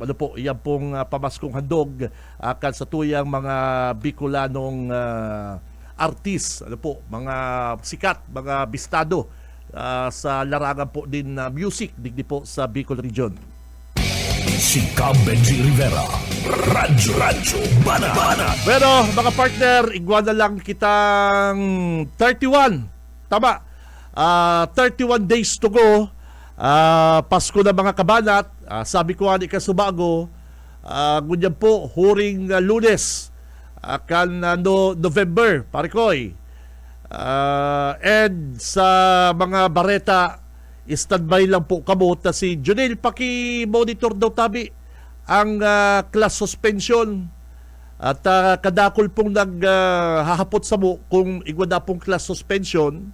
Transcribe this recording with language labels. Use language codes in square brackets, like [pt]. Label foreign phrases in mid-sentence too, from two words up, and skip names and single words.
[bik] Ano po, yan pong [en] pamaskong handog [bik] kan sa tuyang mga Bicolanong artist, ano po, mga sikat, mga bistado sa larangan po din na music digdi po sa Bicol Region. Si Benji Rivera, Radyo Banat. Pero mga partner, igwana lang kitang 31. [en] Tama. 31 days to go. [bik] Pasko na mga kabanat. Sabi ko ani ka subago, ngunyan po, huring Lunes. Kan November, parikoy. And sa mga bareta, standby lang po kamo ta si Junel, paki-monitor daw tabi ang [en] class suspension [bik] at kadakol pong naghahapot sa mo kung igwada pong [en] class suspension.